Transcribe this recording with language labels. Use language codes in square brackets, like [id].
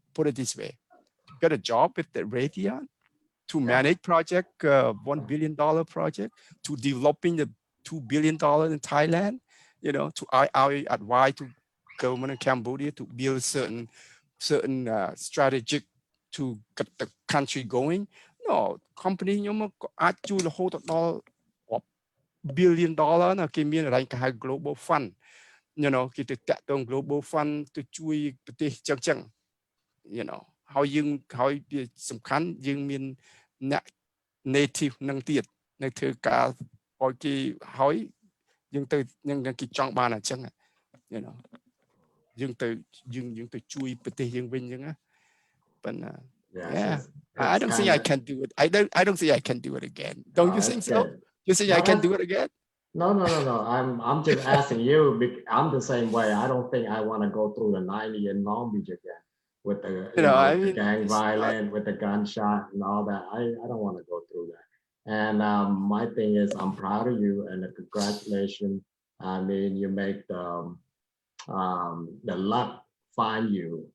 [en] Put it this way: to get a job with the Radiant, to manage project, $1 billion project, to developing the $2 billion in Thailand, you know, to I advise to government of Cambodia to build certain strategic to get the country going. [km] No, company ខ្ញុំអាចជួយរហូតដល់$1 billion ណាគេមានរ៉ែងគេហៅ global fund you know គេទៅតាក់ទង global fund ទៅជួយប្រទេសចឹង you know ហើយយើងហើយសំខាន់យើងមានអ្នក native នឹងទៀតនៅធ្វើការឲ្យគេហើយយើងទៅគេចង់បានអញ្ចឹង you know យើងទៅជួយប្រទេសយើងវិញអញ្ចឹងណាប៉ុន្តែ [en] yeah I don't think I can do it I don't think I can do it again don't you think so you think I can do it again No. I'm just asking you. I'm the same way. I don't think I want to go through the 90 in Long Beach again with the, the gang violence, with the gunshot and all that. I don't want to go through that. And my thing is, I'm proud of you and congratulations. I mean, you make the luck find you.